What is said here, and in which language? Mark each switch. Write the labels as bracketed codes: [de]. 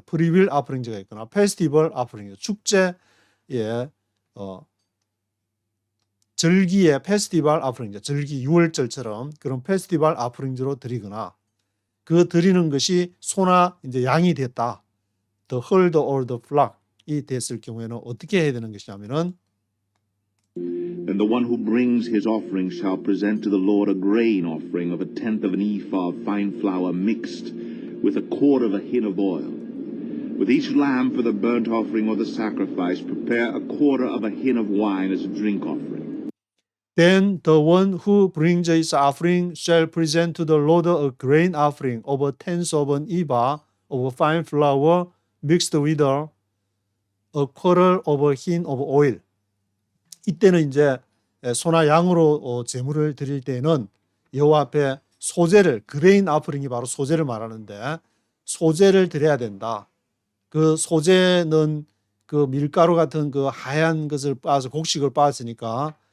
[ko] 프리윌 아프링즈가 있거나 페스티벌 아프링즈 축제에 절기의 페스티벌 아프링즈 절기 6월절처럼 그런 페스티벌 아프링즈로 드리거나, 그 드리는 것이 소나 이제 양이 됐다. [en] The herd or the flock [ko] 이 됐을 경우에는 어떻게 해야 되는 것이냐면은 [en] And the one who brings his offering shall present to the Lord a grain offering of 1/10 of an ephah of fine flour mixed with 1/4 of a hin of oil. With each lamb for the burnt offering or the sacrifice, prepare 1/4 of a hin of wine as a drink offering. Then the one who brings his offering shall present to the Lord a grain offering of 1/10 of an ephah of fine flour mixed with 1/4 of a hin of oil. [ko] 이때는 이제 소나 양으로 제물을 드릴 때는 여호와 앞에 소제를, 그레인 아프링이 바로 소제를 말하는데 소제를 드려야 된다. 그 소제는 그 밀가루 같은 그 하얀 것을 빻아서 곡식을 빻았으니까